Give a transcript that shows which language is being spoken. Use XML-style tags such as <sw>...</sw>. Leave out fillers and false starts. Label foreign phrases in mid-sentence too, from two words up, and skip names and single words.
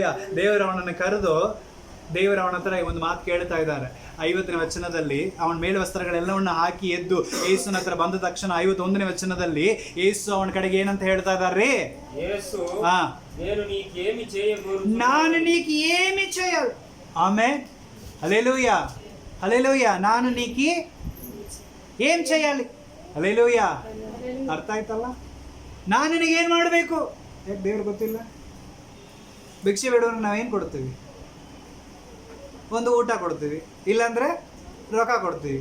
<kn>ದೇವರು ಅವನನ್ನು ಕರೆದು, ದೇವರು ಅವನ ಹತ್ರ ಒಂದು ಮಾತು ಕೇಳ್ತಾ ಇದ್ದಾರೆ. 50ನೇ ವಚನದಲ್ಲಿ ಅವನ ಮೇಲೆ ವಸ್ತ್ರಗಳೆಲ್ಲವನ್ನ ಹಾಕಿ ಎದ್ದು ಯೇಸುನ ಹತ್ರ ಬಂದ ತಕ್ಷಣ 51ನೇ ವಚನದಲ್ಲಿ ಯೇಸು ಅವನ ಕಡೆಗೆ ಏನಂತ ಹೇಳ್ತಾ ಇದ್ದಾರೆ,</kn> <te>నేను నీకు ఏమి</te> <kn>చేయల్. ఆమెన్. హల్లెలూయా. హల్లెలూయా.</kn> <te>నేను నీకి ఏన్ చేయాలి. ಹಲ್ಲೆಲೂಯಾ.</te> <kn>ಅರ್ಥ ಆಯ್ತಲ್ಲ. ನಾನು ನಿನಗೆ ಏನು ಮಾಡಬೇಕು. ಯಾಕೆ ದೇವ್ರಿಗೆ ಗೊತ್ತಿಲ್ಲ? ಭಿಕ್ಷೆ ಬೇಡವ್ರಿಗೆ ನಾವೇನು ಕೊಡ್ತೀವಿ? ಒಂದು ಊಟ ಕೊಡ್ತೀವಿ, ಇಲ್ಲಾಂದ್ರೆ ರೊಕ್ಕ ಕೊಡ್ತೀವಿ.</kn>